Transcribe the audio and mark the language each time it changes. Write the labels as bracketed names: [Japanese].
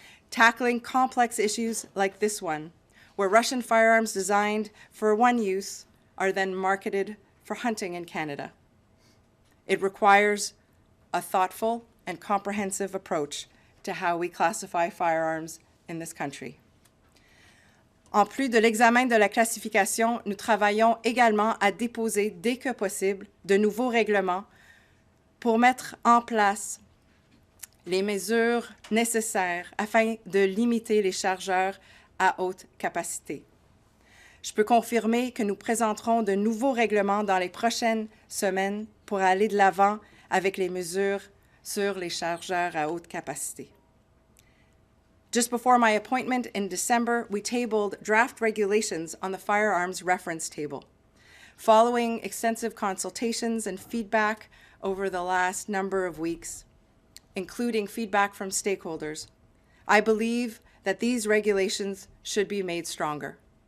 [English] Tackling complex issues like this one, where Russian firearms designed for one use are then marketed for hunting in Canada. It requires a thoughtful and comprehensive approach to how we classify firearms in this country. [French] En plus de l'examen de la classification, nous travaillons également à déposer, dès que possible, de nouveaux règlements pour mettre en place les mesures nécessaires afin de limiter les chargeurs à haute capacité. Je peux confirmer que nous présenterons de nouveaux règlements dans les prochaines semaines pour aller de l'avant avec les mesures sur les chargeurs à haute capacité. [English] Just before my appointment in December, we tabled draft regulations on the firearms reference table. Following extensive consultations and feedback over the last number of weeks, including feedback from stakeholders, I believe that these regulations should be made stronger.